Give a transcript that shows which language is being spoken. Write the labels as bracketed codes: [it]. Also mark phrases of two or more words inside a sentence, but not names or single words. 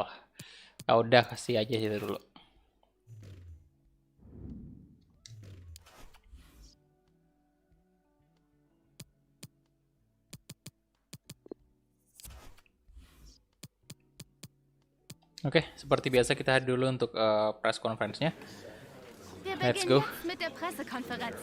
[id] Ya udah kasih aja itu dulu. Oke, seperti biasa kita hadir dulu untuk [en] press conference- [id] nya. [de] Wir [en] Let's [de] beginnen [en] go. [de] jetzt mit der Pressekonferenz.